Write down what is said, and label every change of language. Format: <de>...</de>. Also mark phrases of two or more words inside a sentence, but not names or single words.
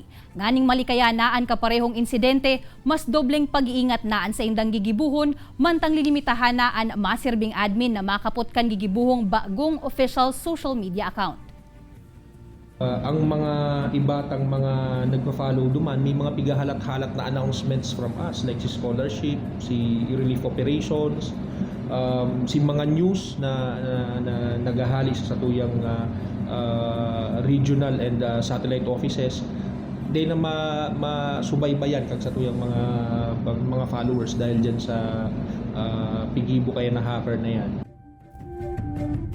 <bik>Nganing malikaya naan kaparehong insidente, mas dobleng pag-iingat naan sa indang gigibuhon, mantang lilimitahan naan masirbing admin na makapot kan gigibuhong bagong</bik> <en>official social media account.</en> <bik>Ang mga ibatang mga nagpa-follow duman, may mga pigahalat-halat na</bik> <en>announcements from us</en> <bik>like si scholarship, si</bik> <en>relief operations,</en> <bik>si mga news na nagahali sa satuyang</bik> <en>regional and satellite offices.</en> <bik>Di na masubaybayan kag satuyang mga followers dahil dyan sa pigibo kaya na hacker na yan.</bik>